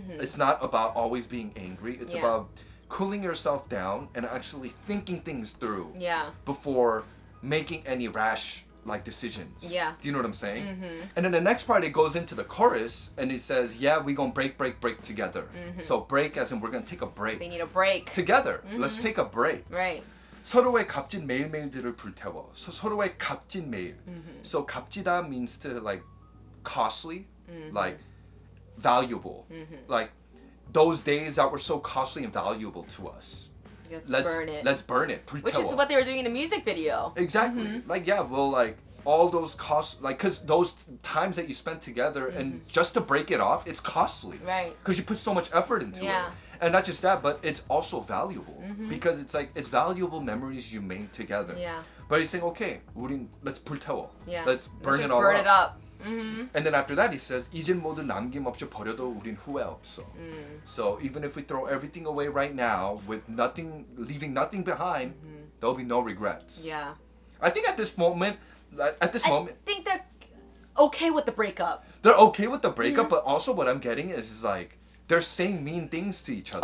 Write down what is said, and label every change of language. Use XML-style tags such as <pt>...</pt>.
<en>It's not about always being angry. It's about cooling yourself down and actually thinking things through. Yeah. Before making any rash like decisions. Yeah. Do you know what I'm saying? And then the next part it goes into the chorus and it says, yeah, we gonna break together. So break as in we're gonna take a break. They need a break. Together. Let's take a break. Right.</en> <ko>서로의 값진 매일매일들을 불태워. 서로의 값진 매일.</ko> <en>So 값지다 means to like costly, like valuable. Like those days that were so costly and valuable to us. Let's burn it. Let's burn it.</en> <ko>불태워.</ko> <en>Which is what they were doing in the music video. Exactly. Like like all those costs, like because those times that you spent together and just to break it off, it's costly. Right. Because you put so much effort into it. And not just that, but it's also valuable because it's like it's valuable memories you made together. Yeah. But he's saying, okay, let's</en> <ko>불태워.</ko> <en>Yeah. Let's burn it all burn up. it up. And then after that he says,</en> <ko>이젠 모두 남김없이 버려도 우린 후회 없어.</ko> <en>So even if we throw everything away right now with nothing, leaving nothing behind, there'll be no regrets. Yeah. I think at this moment, I think they're okay with the breakup. They're okay with the breakup, but also what I'm getting is like they're saying mean things to each other.</en>